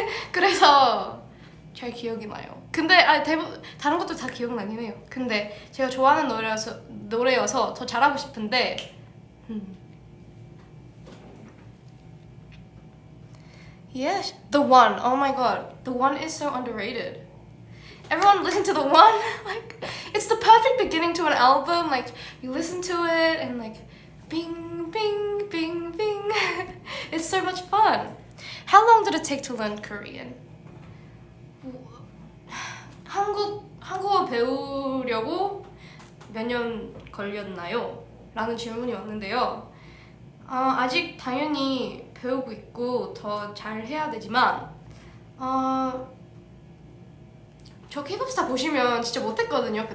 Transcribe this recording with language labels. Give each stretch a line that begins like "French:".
Korean: 그래서 잘 기억이 나요. 근데 대부분 다른 것도 다 기억나긴 해요. 근데 제가 좋아하는 노래여서 더 잘하고 싶은데 Yes, The One.
English: Oh my god, The One is so underrated. Everyone listen to The One. Like, it's the perfect beginning to an album. Like, you listen to it and like, bing, bing, bing, bing. It's so much fun. How long did it take to learn Korean?
Korean: 한국어 배우려고 몇 년 걸렸나요? 라는 질문이 왔는데요. 아직 당연히 배우고 있고 더 잘해야 되지만 저 K-pop 스타 보시면 진짜 못했거든요.